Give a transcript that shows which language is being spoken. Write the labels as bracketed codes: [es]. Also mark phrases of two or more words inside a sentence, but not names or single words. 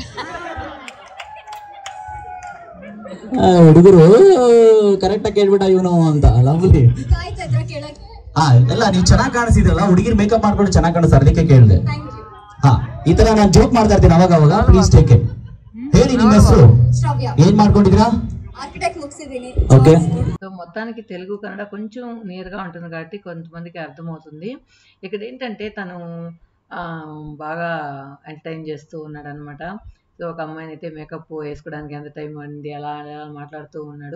[kn] ಹುಡುಗರು ಕರೆಕ್ಟ್ ಆಗಿ ಕೇಳ್ಬಿಟ್ಟ ಇವನು ಅಂತ. ಲವ್ಲಿ. ಎಲ್ಲ ನೀವು ಚೆನ್ನಾಗಿ ಕಾಣಿಸಿದ್ರಲ್ಲ, ಹುಡುಗಿರ್ ಮೇಕಪ್ ಮಾಡ್ಕೊಂಡು ಚೆನ್ನಾಗಿ ಕಾಣಿಸ್ತಾರೆ, ಅದಕ್ಕೆ ಕೇಳಿದೆ. ಹಾ, ಈ ತರ ನಾನು ಜೋಕ್ ಮಾಡ್ತಾ ಇರ್ತೀನಿ ಅವಾಗ ಅವಾಗ, [en] please take it. [kn] ಹೇಳಿ ನಿಮ್ಮ ಹೆಸರು? ఏం ಮಾಡ್ಕೊಂಡಿದ್ದೀರಾ? ಆರ್ಕಿಟೆಕ್ಟ್ ಮುಗಿಸಿದಿನಿ. [te] ఓకే. సో మొత్తానికి తెలుగు కన్నడ కొంచెం నియర్గా ఉంటుంది కాబట్టి కొంతమందికి అర్థమవుతుంది. ఇక్కడ ఏంటంటే తను బాగా ఎంటర్టైన్ చేస్తూ ఉన్నాడు అనమాట. సో ఒక అమ్మాయిని అయితే మేకప్ వేసుకోవడానికి ఎంత టైం అండి అలా అలా మాట్లాడుతూ ఉన్నాడు.